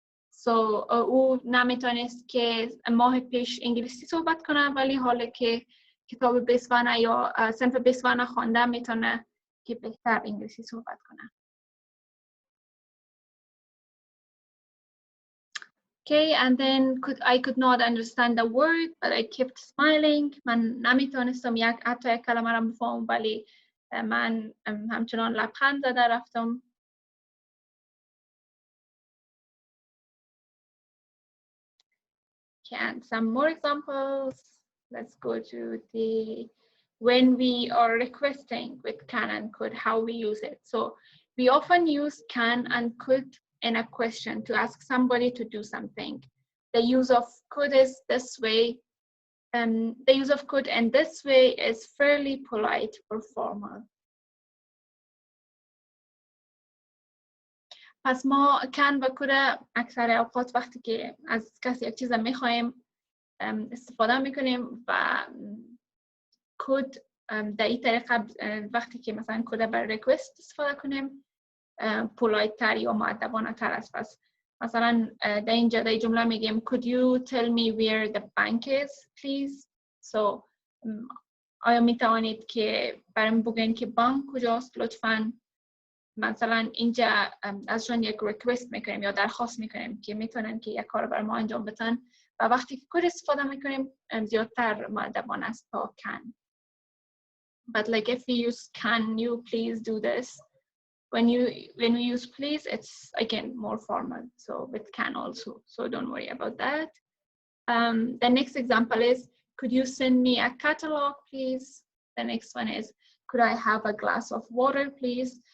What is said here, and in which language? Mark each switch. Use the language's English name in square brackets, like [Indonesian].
[Persian] So او نمیتونست که ماه پیش انگلیسی صحبت کنه ولی حالا که کتاب B1 یا صنف B1 خوانده میتونه که بهتر انگلیسی صحبت کنه. [English] Okay, and then I could not understand the word, but I kept smiling. [Persian] من نمیتونستم حتی یک کلمه را بفهمم ولی من همچنان لبخند زده رفتم. [English] Okay, and some more examples. Let's go to the when we are requesting with can and could, how we use it. So we often use can and could in a question to ask somebody to do something. The use of could is this way. The use of could in this way is fairly polite or formal. [Persian] پس ما can و could اکثر اوقات وقتی که از کسی یک چیز میخوایم استفاده میکنیم و could در این طریقه وقتی که مثلا could برای request استفاده کنیم polite تر یا مؤدبانه تر است. [English] پس مثلا در اینجا در جمله میگیم could you tell me where the bank is please. [Persian] So آیا میتوانید که برام بگین که بانک کجاست لطفاً. مثلا اینجا ازشون یک ریکوست میکنیم یا درخواست میکنیم که میتونن که یک کار بر ما انجام بدن و وقتی که could استفاده میکنیم زیادتر مؤدبانه است تا can. [English] But like if we use can you please do this, when we use please it's again more formal, so with can also, so don't worry about that. The next example is could you send me a catalog please. The next one is could I have a glass of water please.